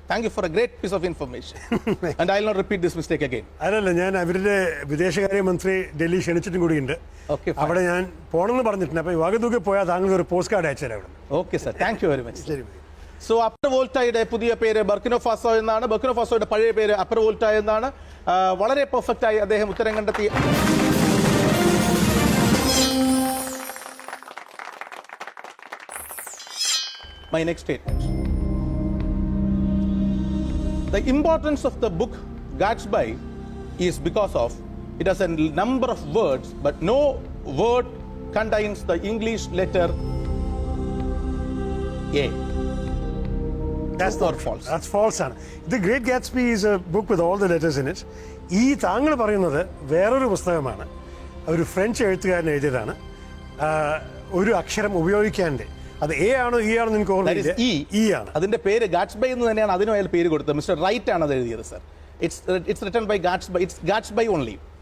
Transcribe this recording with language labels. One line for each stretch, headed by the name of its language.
English: Thank you for a great piece of information. And I will not repeat this mistake again.
Malayalam: അതല്ല, ഞാൻ അവരുടെ വിദേശകാര്യമന്ത്രി ഡൽഹി ക്ഷണിച്ചിട്ടും കൂടിയുണ്ട്. അവിടെ ഞാൻ പോകണമെന്ന് പറഞ്ഞിട്ടുണ്ട്. അപ്പോൾ വാഗദുഗു പോയാൽ താങ്കൾ ഒരു പോസ്റ്റ് കാർഡ് അയച്ചു തരാം.
English: Okay sir, thank you very much.
Malayalam: So upper വോൾട്ടയുടെ പുതിയ പേര് ബർക്കിനോ ഫാസോ എന്നാണ്. ബർക്കിനോ ഫാസോയുടെ പഴയ പേര് അപ്പർ വോൾട്ട എന്നാണ്. വളരെ പെർഫെക്റ്റ് ആയി അദ്ദേഹം ഉത്തരം കണ്ടെത്തി.
English: My next statement. The importance of the book Gatsby is because of it has a number of words, but no word contains the English letter A. That's True or false? That's false
Malayalam: ആണ്.
English: The Great Gatsby is a book with all the letters in it.
Malayalam: ഈ താങ്കൾ പറയുന്നത് വേറൊരു പുസ്തകമാണ്. ഒരു French എഴുത്തുകാരൻ എഴുതിയതാണ്. ഒരു അക്ഷരം ഉപയോഗിക്കാണ്ട്. അത് എ ആണോ ഇ ആണോ എനിക്ക് ഓർമ്മയില്ല. ഇ ആണ്. അതിന്റെ പേര് ഗാറ്റ്സ്ബൈ എന്ന് തന്നെയാണ് അതിനും അയാൾ പേര് കൊടുത്തത്. മിസ്റ്റർ റൈറ്റ് ആണ് അത് എഴുതിയത് sir.
English: It's written by Gatsby. It's Gatsby only.